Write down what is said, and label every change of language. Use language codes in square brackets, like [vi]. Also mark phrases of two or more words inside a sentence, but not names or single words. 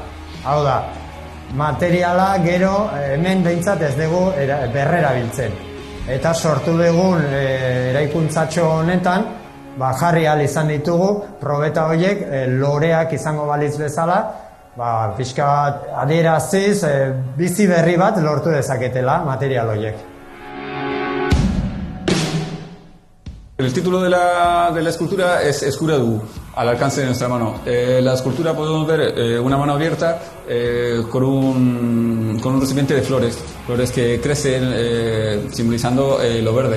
[eu] Hau da, materiala gero hemen behintzat ez dugu berrerabiltzen. Eta sortu dugun eraikuntzatxo honetan, jarri ahal izan ditugu, probeta horiek loreak izango balitz bezala, pixka bat adieraziz, bizi berri bat lortu dezaketela material horiek. [es] El título de la escultura es Eskuradu, al alcance de nuestra mano. La escultura podemos ver una mano abierta con un recipiente de flores que crecen simbolizando lo verde.